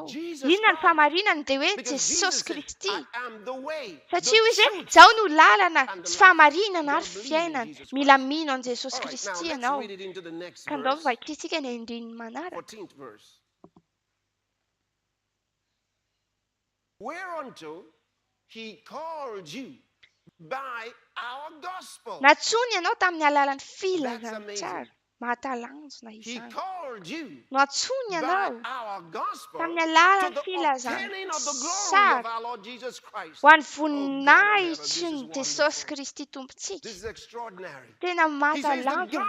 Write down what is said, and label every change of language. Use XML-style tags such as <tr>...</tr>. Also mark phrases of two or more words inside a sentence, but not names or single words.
<mg>Inona ny fahamarinana dia hoe Jesosy Kristy. Satria izy hoe izao no lalana sy fahamarinana ary fiainana. Mila mino an' Jesosy Kristy ianao. Ka andao vaky isika ny andrininy manaraka.</mg> <en>Whereunto he called you by our gospel.</en> <mg>Natsony ianao tamin'ny alalan'ny filazantsara. Mahatalanjona izany. Natsony ianao tamin'ny alalan'ny filazantsara ho an'ny voninahitry ny Jesosy Kristy Tompontsika. Tena mahatalanjona.</mg>